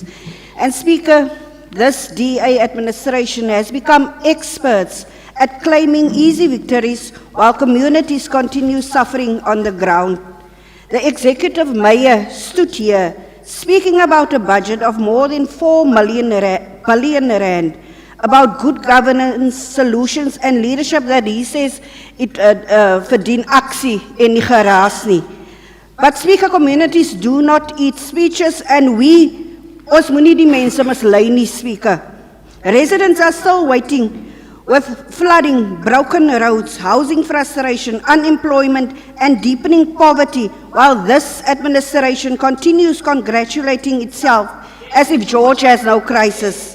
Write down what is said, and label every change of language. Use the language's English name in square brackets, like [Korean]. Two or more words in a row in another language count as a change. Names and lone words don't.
[English] And Speaker, this DA administration has become experts at claiming easy victories while communities continue suffering on the ground. The executive mayor stood here speaking about a budget of more than 4 billion rand, about good governance, solutions and leadership that he says it [Afrikaans] verdien aksie en nie geraas nie. [English] But Speaker, communities do not eat speeches and [Afrikaans] ons moet nie die mense mislei nie, [English] Speaker. Residents are still waiting with flooding, broken roads, housing frustration, unemployment and deepening poverty, while this administration continues congratulating itself as if George has no crisis.